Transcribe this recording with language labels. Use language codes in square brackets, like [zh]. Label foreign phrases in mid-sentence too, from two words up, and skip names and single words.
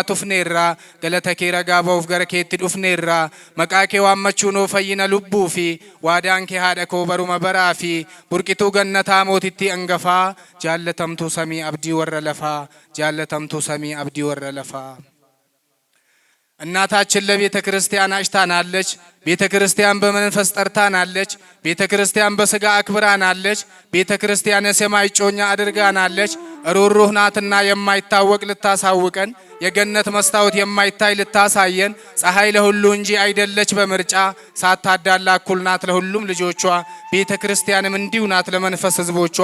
[om] tufneerra galata kee ragaa ba'uuf gara keetti dhufneerra maqaa kee waammachuu noo fayyina lubbuu fi waadaan kee haadha koo baruma baraa fi burqituu gannataa mootitti angafaa jaallatamtuu samii abdii warra lafaa jaallatamtuu samii abdii warra lafaa [am] እናታችን ለቤተ ክርስቲያን አጭታናለች። ቤተ ክርስቲያን በመንፈስ ጠርታናለች። ቤተ ክርስቲያን በስጋ አክብራናለች። ቤተ ክርስቲያን የሰማይ ጮኛ አድርጋናለች። ሩህሩህ ናትና የማይታወቅ ልታሳውቀን፣ የገነት መስታወት የማይታይ ልታሳየን፣ ፀሐይ ለሁሉ እንጂ አይደለች በምርጫ ሳታዳላ እኩል ናት ለሁሉም ልጆቿ። ቤተ ክርስቲያንም እንዲሁ ናት ለመንፈስ ሕዝቦቿ።